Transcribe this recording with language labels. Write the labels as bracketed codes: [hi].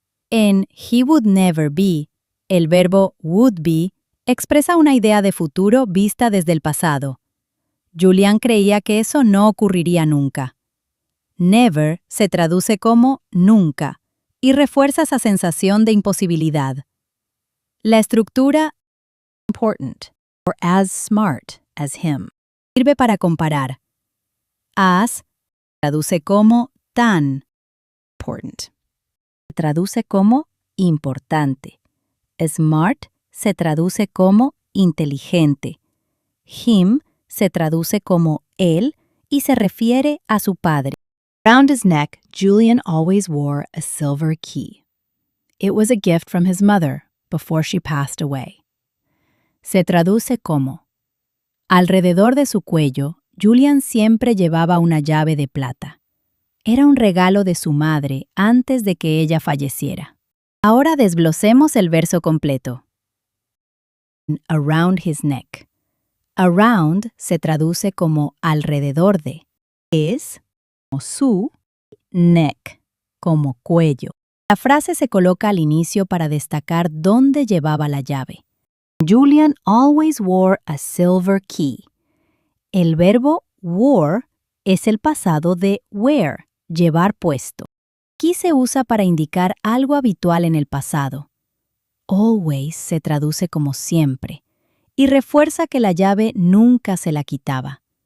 [es] En [en] he would never be, [es] el verbo [en] would be [es] expresa una idea de futuro vista desde el pasado. Julian creía que eso no ocurriría nunca. Never se traduce como nunca y refuerza esa sensación de imposibilidad. La estructura [en] important or as smart as him [es] sirve para comparar. As traduce como tan important. Traduce como importante. Smart se traduce como inteligente. Him se traduce como él y se refiere a su padre. [en] Around his neck, Julian always wore a silver key. It was a gift from his mother before she passed away. [es] Se traduce como: alrededor de su cuello, Julian siempre llevaba una llave de plata. Era un regalo de su madre antes de que ella falleciera. Ahora desglosemos el verso completo. [en] Around his neck. [es] Around se traduce como alrededor de. Es como su, neck, como cuello. La frase se coloca al inicio para destacar dónde llevaba la llave. [en] Julian always wore a silver key. [es] El verbo wore es el pasado de wear, llevar puesto. Aquí se usa para indicar algo habitual en el pasado. Always se traduce como siempre y refuerza que la llave nunca se la quitaba.